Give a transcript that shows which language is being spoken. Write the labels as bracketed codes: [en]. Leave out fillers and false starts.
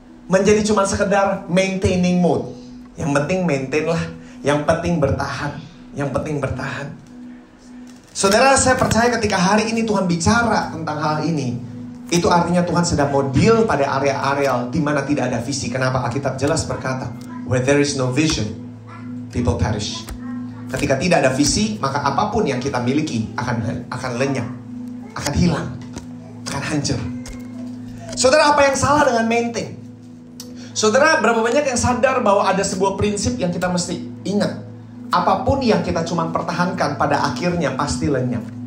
[id] Menjadi cuma sekedar maintaining mode. Yang penting maintain lah. Yang penting bertahan. Yang penting bertahan. Saudara, saya percaya ketika hari ini Tuhan bicara tentang hal ini, itu artinya Tuhan sedang mau deal pada area-area di mana tidak ada visi. Kenapa? Alkitab jelas berkata, [en] where there is no vision, people perish. [id] Ketika tidak ada visi, maka apapun yang kita miliki akan lenyap, akan hilang, akan hancur. Saudara, apa yang salah dengan maintain? Saudara, berapa banyak yang sadar bahwa ada sebuah prinsip yang kita mesti ingat? Apapun yang kita cuma pertahankan pada akhirnya pasti lenyap.